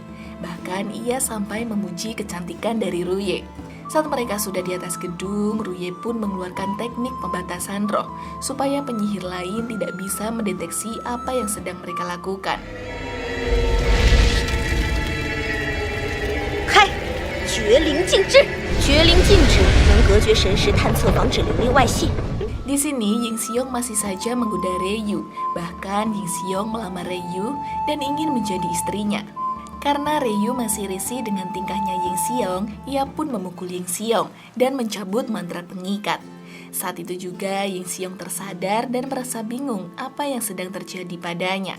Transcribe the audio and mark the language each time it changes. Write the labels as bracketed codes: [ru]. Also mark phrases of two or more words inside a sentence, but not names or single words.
[id] Bahkan ia sampai memuji kecantikan dari Ruye. Saat mereka sudah di atas gedung, Ruye pun mengeluarkan teknik pembatasan roh supaya penyihir lain tidak bisa mendeteksi apa yang sedang mereka lakukan. Hai, [zh] 绝灵禁制，绝灵禁止能隔绝神识，探测防止灵力外泄。 [id] Di sini Ying Xiong masih saja menggoda Ryu. Bahkan Ying Xiong melamar Ryu dan ingin menjadi istrinya. Karena Ryu masih risih dengan tingkahnya Ying Xiong, ia pun memukul Ying Xiong dan mencabut mantra pengikat. Saat itu juga Ying Xiong tersadar dan merasa bingung apa yang sedang terjadi padanya.